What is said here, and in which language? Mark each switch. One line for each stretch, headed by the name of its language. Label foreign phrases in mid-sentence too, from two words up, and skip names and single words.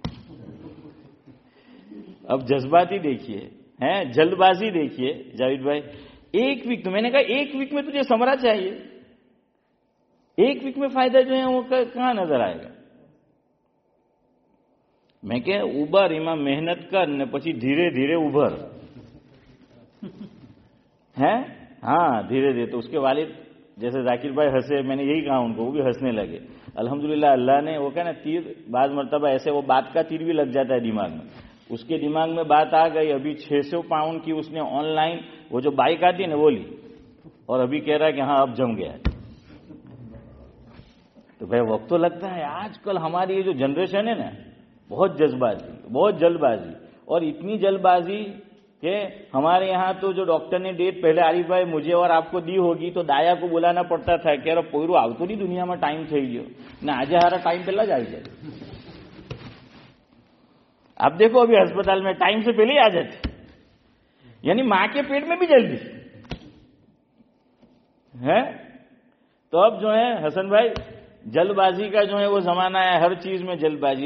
Urdu: اب جذباتی دیکھیے، ہیں جلد بازی دیکھیے جاوید بھائی. 1 ویک. تو میں نے کہا 1 ویک میں تجھے ثمرہ چاہیے، 1 ویک میں فائدہ جو ہے وہ کہاں نظر آئے گا؟ میں کہ
Gujarati: ઉભર એમાં મહેનત કર ને પછી ધીરે ધીરે ઉભર.
Urdu: ہے ہاں دھیرے دھیرے. تو اس کے والد جیسے ذاکر بھائی ہنسے، میں نے یہی کہا ان کو، وہ بھی ہنسنے لگے. الحمدللہ اللہ نے وہ کہا نا تیر، بعض مرتبہ ایسے وہ بات کا تیر بھی لگ جاتا ہے دماغ میں. اس کے دماغ میں بات آ گئی. ابھی 600 پاؤنڈ کی اس نے آن لائن وہ جو بائک آتی ہے نا وہ لی، اور ابھی کہہ رہا ہے کہ ہاں اب جم گیا. تو بھائی وقت تو لگتا ہے. آج کل ہماری یہ جو جنریشن ہے نا بہت جذباتی، بہت جلد بازی، اور اتنی جلد بازی کہ ہمارے یہاں تو جو ڈاکٹر نے ڈیٹ پہلے عارف بھائی مجھے اور آپ کو دی ہوگی تو دایا کو بلانا پڑتا تھا کہ ارے
Gujarati: પોયરું આવતું નહીં દુનિયામાં ટાઈમ થઈ ગયો ને આજે હારા ટાઈમ પહેલા જ આવી જાય.
Urdu: آپ دیکھو ابھی ہسپتال میں ٹائم سے پہلے ہی آ جاتے، یعنی ماں کے پیٹ میں بھی جلدی ہے. تو اب جو ہے حسن بھائی جلد بازی کا جو ہے وہ زمانہ ہے، ہر چیز میں جلد بازی.